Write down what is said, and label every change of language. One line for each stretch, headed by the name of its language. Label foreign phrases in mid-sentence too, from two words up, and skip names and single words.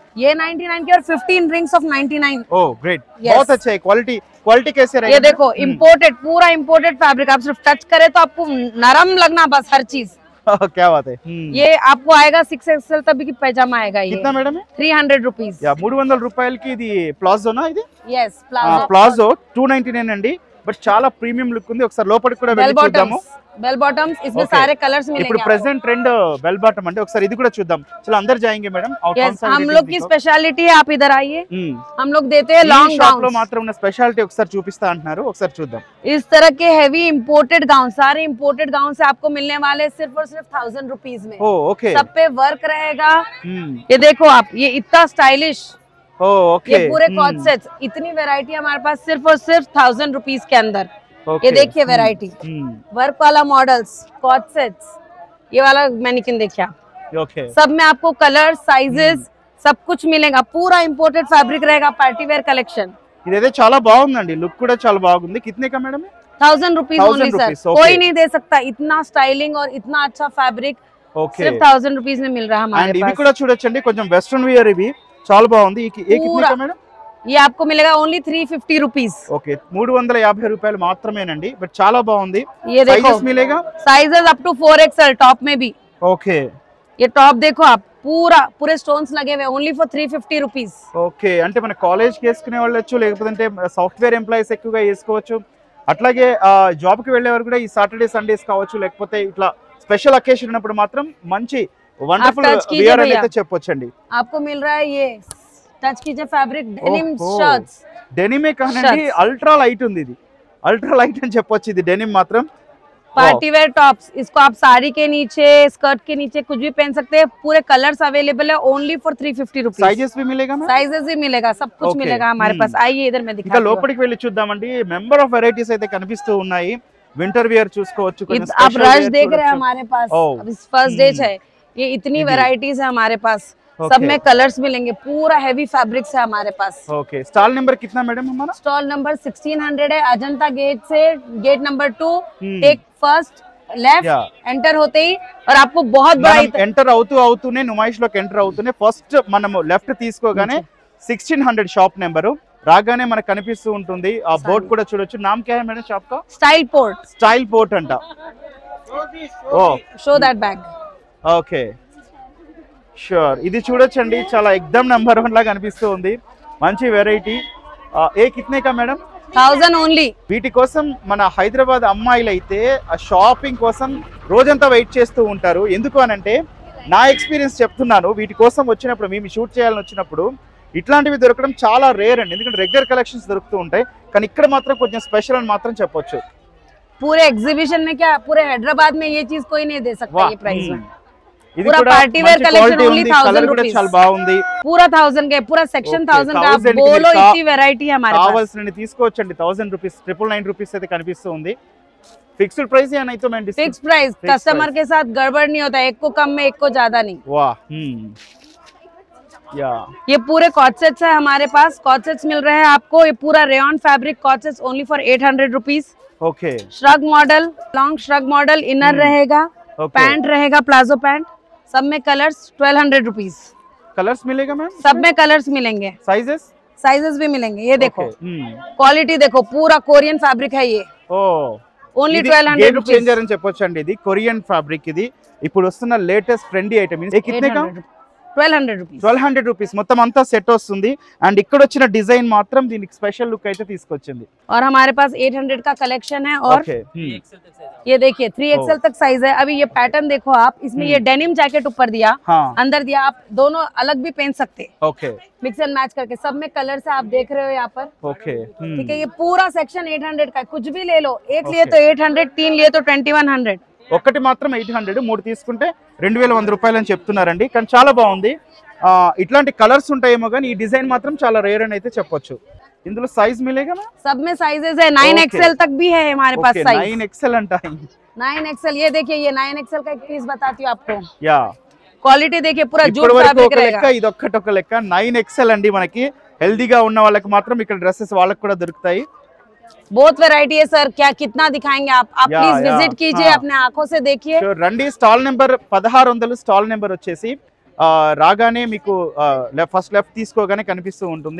Hindi: ये 99 के और 15
English: rings of
Hindi: 99.
English: oh great.
Hindi: बहुत अच्छा है. क्वालिटी कैसे रहेगी? ये देखो इम्पोर्टेड, पूरा
English: imported fabric.
Hindi: आप सिर्फ टच करे तो आपको नरम लगना बस हर चीज. क्या बात है. ये आपको आएगा 6XL तक की पैजामा आएगा. ये कितना मैडम है? 300 रुपीज.
Telugu: 300 రూపాయలకి ఇది ప్లాజోనా? ఇది
English: yes
Telugu: ప్లాజో 299 అండి. బట్ చాలా
English: premium look
Telugu: ఉంది. ఒకసారి లోపలికి కూడా వెళ్ళి చూద్దాము.
English: bell bottoms
Hindi: इसमें सारे कलर्स मिलेंगे.
Telugu: ఇప్పుడు
English: present trend bell bottom
Telugu: అంటే ఒకసారి ఇది కూడా చూద్దాం.
Hindi: चलो अंदर जाएंगे मैडम. हम लोग की स्पेशलिटी है. आप इधर आइए. हम लोग देते हैं
English: long gown.
Telugu: లో మాత్రం ఉన్న స్పెషాలిటీ ఒకసారి చూపిస్తా అంటున్నారు. ఒకసారి చూద్దాం.
Hindi: इस तरह के
English: heavy imported gown,
Hindi: सारे
English: imported gown
Hindi: से आपको मिलने वाले सिर्फ और सिर्फ 1000 रुपीज में. ओके. सब पे वर्क रहेगा. ये देखो आप, ये इतना स्टाइलिश. ओके. ये पूरे
English: cot sets.
Hindi: इतनी वैरायटी हमारे पास सिर्फ और सिर्फ 1000 रुपीज के अंदर. ये देखिए वैरायटी. वर्क वाला मॉडल्स,
English: cot sets.
Hindi: ये वाला मैनिकिन देखिए आप. सब में आपको कलर, साइजेस सब कुछ मिलेगा. पूरा
English: imported fabric
Hindi: रहेगा.
English: party wear collection.
Telugu: ఇదైతే చాలా బాగుందండి. లుక్ కూడా చాలా బాగుంది.
Hindi: कितने का मैडम?
English: 1000 rupees only sir.
Hindi: कोई नहीं दे सकता इतना स्टाइलिंग और इतना अच्छा फैब्रिक. सिर्फ 1000 रुपीज में मिल रहा है हमारे पास.
Telugu: ఇవి కూడా చూడొచ్చండి. కొంచెం
English: western wear
Telugu: ఇవి చాలా బాగుంది.
Hindi: ये कितने का मैडम? ये आपको मिलेगा ओनली 350 रुपीज.
Telugu: ओके 350 రూపాయలు మాత్రమేనండి. బట్ చాలా బాగుంది.
Hindi: ये देखो मिलेगा
English: sizes up to 4XL top
Hindi: में भी. ओके. ये टॉप देखो आप, पूरे स्टोन्स लगे हुए.
English: only for 350 rupees.
Telugu: ఓకే. అంటే మన కాలేజ్ కి వేసుకునే వాళ్ళొచ్చు, లేకపోతే
English: software employees
Telugu: ఎక్కువగా వేసుకోవచ్చు. అట్లాగే జాబ్ కి వెళ్ళేవారు కూడా ఈ
English: Saturday Sundays
Telugu: కావచ్చు, లేకపోతే ఇట్లా
English: special occasion
Telugu: ఉన్నప్పుడు మాత్రం మంచి
English: wonderful wear
Telugu: అయితే చెప్పొచ్చండి.
Hindi: आपको मिल रहा है ये टच कीजिए
English: fabric denim shirts.
Hindi: డెనిమే కానండి.
English: ultra light
Hindi: ఉంది. ఇది
English: ultra light
Hindi: అని చెప్పొచ్చు. ఇది డెనిమ్ మాత్రం.
English: party wear tops.
Hindi: इसको आप साड़ी के नीचे, स्कर्ट के नीचे कुछ भी पहन सकते हैं.
English: पूरे colors available है only for 350 rupees.
Hindi: साइजेस भी मिलेगा? साइजेस भी मिलेगा. सब कुछ मिलेगा हमारे पास. आइए इधर मैं दिखाता हूं.
Telugu: లోపలికి వెళ్ళి చూద్దామండి.
English: member of varieties
Telugu: అయితే కనిపిస్తూ ఉన్నాయి.
English: winter wear
Telugu: చూసుకోవచ్చు.
Hindi: आप रश देख रहे हैं हमारे पास. अभी
English: first day
Hindi: है. ये इतनी वैरायटीज है हमारे पास. सब में कलर्स मिलेंगे. पूरा
English: heavy fabrics
Hindi: है हमारे पास. ओके.
English: stall number
Hindi: कितना मैडम हमारा?
English: stall number
Hindi: 1600 है. अजंता गेट से
English: gate number 2 take first left
Hindi: ఎంటర్ होते ही और आपको बहुत बड़ा
Telugu: ఎంటర్ అవుతూనే నుమాయిష్ లోకి ఎంటర్ అవుతూనే ఫస్ట్ మనము లెఫ్ట్ తీసుకోగానే 1600 షాప్ నెంబరు రాగానే మనకు కనిపిస్తూ ఉంటుంది. ఆ బోర్డ్ కూడా చూడొచ్చు.
Hindi: नाम क्या है मैडम शॉप का?
Telugu: స్టైల్ పోర్ట్. స్టైల్ పోర్ట్ అంట. ఓ
English: show that bag. okay sure.
Telugu: ఇది చూడొచ్చండి. చాలా ఎక్దమ్ నంబర్ 1 లాగా కనిపిస్తూ ఉంది. మంచి వెరైటీ.
Hindi: ए कितने का मैडम?
Telugu: 1000 ఓన్లీ. వీటి కోసం మన హైదరాబాద్ అమ్మాయిలు అయితే ఆ షాపింగ్ కోసం రోజంతా వెయిట్ చేస్తూ ఉంటారు. ఎందుకు అనంటే నా ఎక్స్పీరియన్స్ చెప్తున్నాను, వీటి కోసం వచ్చినప్పుడు మేము షూట్ చేయాలని వచ్చినప్పుడు ఇట్లాంటివి దొరకడం చాలా రేర్ అండి. ఎందుకంటే
English: regular collections
Telugu: దొరుకుతూ ఉంటాయి, కానీ ఇక్కడ మాత్రం కొంచెం స్పెషల్ అని మాత్రం చెప్పొచ్చు.
Hindi: पूरे एग्जीबिशन में क्या पूरे हैदराबाद में ये चीज कोई नहीं दे सकता ये प्राइस में.
Telugu: ఇది
Hindi: पूरा
Telugu: కూడా
English: party wear
Telugu: మంచి
Hindi: कलेक्शन
English: quality
Hindi: ओनली
Telugu: ఉంది,
Hindi: 1000
Telugu: కలర్ కూడా
Hindi: रुपीस.
Telugu: చాలా బాగుంది.
Hindi: पूरा 1000 का पूरा सेक्शन
English: Okay,
Hindi: 1000 का. आप 1000 की बोलो का- इतनी वैरायटी है हमारे पास.
Telugu: కావాల్సిన తీసుకోవచ్చండి. 1000 రూపీస్ 999 రూపీస్ అయితే కనిపిస్తూ ఉంది.
English: fixed price
Hindi: या नहीं तो मैं
English: fix price.
Hindi: कस्टमर के साथ गड़बड़ नहीं होता, एक को कम में एक को ज्यादा नहीं. वाह. या ये पूरे कॉर्सेट्स है हमारे पास. कॉर्सेट्स मिल रहे हैं आपको. ये पूरा
English: rayon fabric corsets only for 800 rupees.
Hindi: ओके.
English: shrug model, long shrug model,
Hindi: इनर रहेगा, पैंट रहेगा,
English: palazzo pant.
Hindi: सब में कलर्स 1200 रुपीस. कलर्स मिलेगा मैम? सब में कलर्स मिलेंगे, साइजेस साइजेस भी मिलेंगे. ये देखो
English: Okay.
Hindi: क्वालिटी देखो, पूरा
English: Korean fabric
Hindi: है ये. ఓ ओनली 1200
Telugu: గేమ్
Hindi: रुपीस.
Telugu: చేంజర్ అని చెప్పొచ్చు అండి. ఇది
English: Korean fabric.
Telugu: ఇది ఇప్పుడు వస్తున్న
English: latest trendy item.
Hindi: ఇది कितने का? 1200 रुपीस.
Telugu: 1200 రూపీస్ మొత్తం అంతా సెట్ వస్తుంది. అండ్ ఇక్కడ వచ్చిన డిజైన్ మాత్రం దీనికి
English: special look
Telugu: అయితే తీసుకొచ్చింది.
Hindi: और हमारे पास 800 का कलेक्शन है. और
Telugu: ఓకే.
Hindi: ये देखिए 3XL तक साइज है. अभी ये पैटर्न देखो आप, इसमें ये
English: denim jacket
Hindi: ऊपर दिया, हाँ. अंदर दिया. आप दोनों अलग भी पहन सकते,
Telugu: ఓకే.
English: mix and match करके.
Hindi: सब में कलर से आप देख रहे हो यहाँ पर.
Telugu: ఓకే.
Hindi: ठीक है. ये पूरा सेक्शन 800 का है. कुछ भी ले लो. एक लिए
English: Okay.
Hindi: तो 800, 3 लिए तो 2100.
Telugu: ఒకటి మాత్రం 800, మూడు తీసుకుంటే 2100 రూపాయలు అని చెప్తున్నారండి. కానీ చాలా బాగుంది. ఇట్లాంటి కలర్స్ ఉంటాయేమో కానీ ఈ డిజైన్ మాత్రం చాలా రేర్ అని అయితే చెప్పొచ్చు. ఇందులో సైజ్ మిలేగా?
Hindi: सब में साइजेस है. 9XL तक भी है हमारे पास साइज.
Telugu: 9XL అంట. 9XL.
Hindi: ये देखिए, ये 9XL का एक पीस बताती हूँ आपको. యా. क्वालिटी देखिए, पूरा
Telugu: ఇప్పటి
Hindi: जूट
Telugu: వరకు
Hindi: फैब्रिक
Telugu: ఒక లెక్క,
Hindi: रहेगा.
Telugu: ఇది ఒక్కటి లెక్క. 9XL అండి. మనకి హెల్దీగా ఉన్న వాళ్ళకి మాత్రం ఇక్కడ డ్రెస్సెస్ వాళ్ళకి కూడా దొరుకుతాయి.
Hindi: बहुत वैरायटी है सर. क्या कितना दिखाएंगे आप या, प्लीज या, विजिट कीजिए, हाँ. अपने आंखों से देखिए.
Telugu: సో రండి. స్టాల్ నెంబర్ 1600 స్టాల్ నెంబర్ వచ్చేసి రాగానే మీకు ఫస్ట్ లెఫ్ట్ తీసుకోగానే కనిపిస్తూ ఉంటుంది.